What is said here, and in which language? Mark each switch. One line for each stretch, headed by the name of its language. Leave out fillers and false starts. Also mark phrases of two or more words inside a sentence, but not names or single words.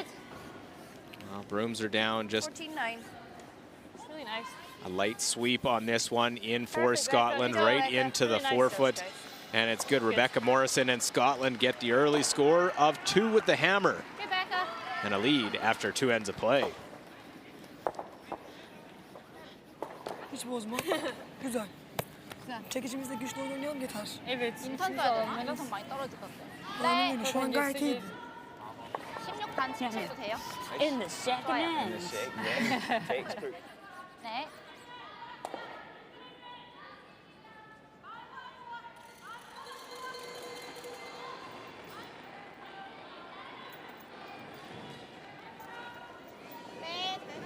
English: Well, brooms are down, just 14-9. It's really nice. a light sweep on this one in for Perfect, Scotland, perfect. right into the Really nice forefoot. throws, guys. And it's good. Rebecca Morrison and Scotland get the early score of 2 with the hammer. Get back up. And a lead after 2 ends of play.
Turkish: Hiç bozma. Güzel. Çekicimizde güçlü oynayalım yeter. Evet.
Korean: 인턴 써야 되나? 인턴 많이 떨어질 것 같아요.
Turkish: Aynen öyle. Şu an gayet iyiydi.
Korean: 16 반칙 쳐도 돼요?
English: In the second end.
Korean: 네. 네.